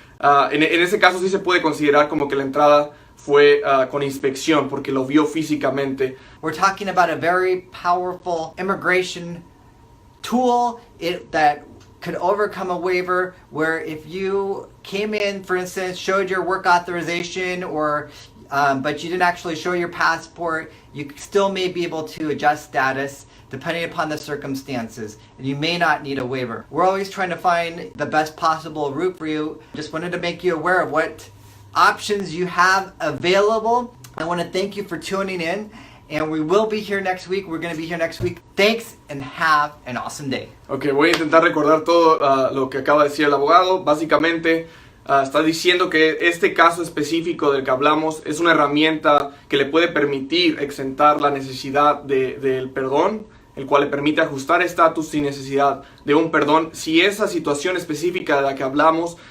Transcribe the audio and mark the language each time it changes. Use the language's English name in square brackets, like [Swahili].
[Spanish] En ese caso sí se puede considerar como que la entrada fue con inspección porque lo vio físicamente. [English] We're talking about a very powerful immigration tool that could overcome a waiver, where if you came in, for instance, showed your work authorization or but you didn't actually show your passport, you still may be able to adjust status depending upon the circumstances, and you may not need a waiver. We're always trying to find the best possible route for you. Just wanted to make you aware of what options you have available. I want to thank you for tuning in. And we will be here next week. We're going to be here next week. Thanks and have an awesome day. [Spanish] Ok, voy a intentar recordar todo lo que acaba de decir el abogado. Básicamente está diciendo que este caso específico del que hablamos es una herramienta que le puede permitir exentar la necesidad del perdón, el cual le permite ajustar estatus sin necesidad de un perdón si esa situación específica de la que hablamos